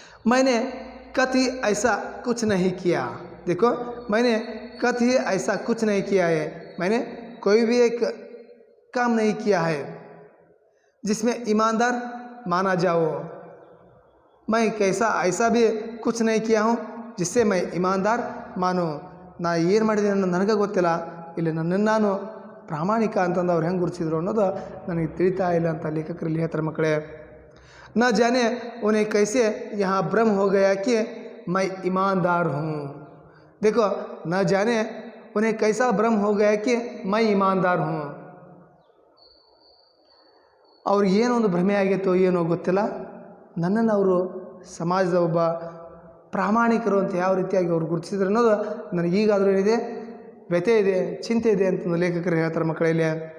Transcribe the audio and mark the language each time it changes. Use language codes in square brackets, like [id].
[hi] मैंने कभी ऐसा कुछ नहीं किया. देखो, मैंने कभी ऐसा कुछ नहीं किया है. मैंने कोई भी एक काम नहीं किया है जिसमें ईमानदार माना जाओ. मैं ऐसा भी कुछ नहीं किया हूँ जिससे मैं ईमानदार मानो. [kn] ನಾ ಏನು ಮಾಡಿದ್ದೀನಿ ಅನ್ನೋದು ನನಗೆ ಗೊತ್ತಿಲ್ಲ. ಇಲ್ಲಿ ನನ್ನನ್ನು ನಾನು ಪ್ರಾಮಾಣಿಕ ಅಂತಂದು ಅವ್ರು ಹೆಂಗೆ ಗುರುತಿಸಿದ್ರು ಅನ್ನೋದು ನನಗೆ ತಿಳಿತಾ ಇಲ್ಲ ಅಂತ ಲೇಖಕರಲ್ಲಿ ಹೇಳ್ತಾರೆ ಮಕ್ಕಳೇ. [hi] न जाने उन्हें कैसे यहाँ भ्रम हो गया कि मैं ईमानदार हूँ. देखो, न जाने उन्हें कैसा भ्रम हो गया कि मैं ईमानदार हूँ. [kn] ಅವ್ರು ಏನೋ ಒಂದು ಭ್ರಮೆ ಆಗಿತ್ತೋ ಏನೋ ಗೊತ್ತಿಲ್ಲ, ನನ್ನನ್ನು ಅವರು ಸಮಾಜದ ಒಬ್ಬ ಪ್ರಾಮಾಣಿಕರು ಅಂತ ಯಾವ ರೀತಿಯಾಗಿ ಅವ್ರು ಗುರುತಿಸಿದ್ರು ಅನ್ನೋದು ನನಗೀಗಾದರೂ ಏನಿದೆ, ವ್ಯಥೆ ಇದೆ, ಚಿಂತೆ ಇದೆ ಅಂತಂದು ಲೇಖಕರು ಹೇಳ್ತಾರೆ ಮಕ್ಕಳಲ್ಲಿ.